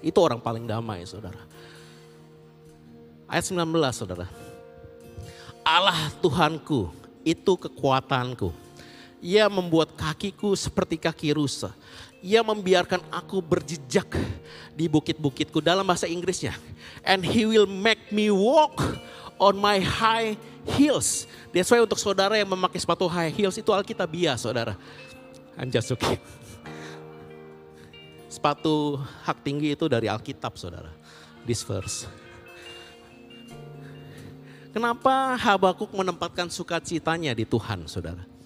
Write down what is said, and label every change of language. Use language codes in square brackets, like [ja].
[id] Itu orang paling damai saudara. Ayat 19 saudara. Allah Tuhanku itu kekuatanku. Ia membuat kakiku seperti kaki rusa. Ia membiarkan aku berjejak di bukit-bukitku. Dalam bahasa Inggrisnya. [en] And he will make me walk on my high heels. That's why [id] untuk saudara yang memakai sepatu high heels itu Alkitabiah saudara. [en] I'm just joking. [id] Sepatu hak tinggi itu dari Alkitab saudara. [en] This verse. [id] Kenapa Habakuk menempatkan sukacitanya di Tuhan saudara?